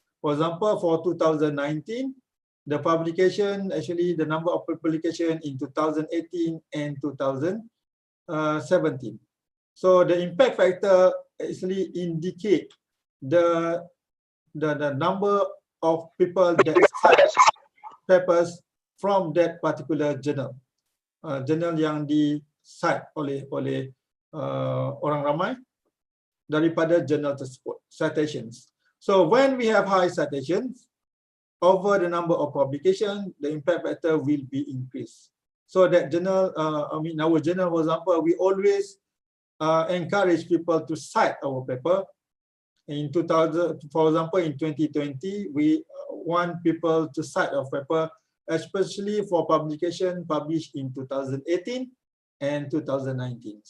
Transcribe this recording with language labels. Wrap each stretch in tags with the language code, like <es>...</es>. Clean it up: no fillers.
<en>For example, for 2019, the publication, actually the number of publication in 2018 and 2017. So the impact factor actually indicate the number of people that cite papers from that particular journal.</en> <ms>jurnal yang di cite oleh orang ramai daripada jurnal tersebut, citations.</ms> <en>So when we have high citations over the number of publications, the impact factor will be increased. So that journal, our journal, for example, we always encourage people to cite our paper. In 2000, for example, in 2020, we want people to cite our paper, especially for publication published in 2018 and 2019.</en>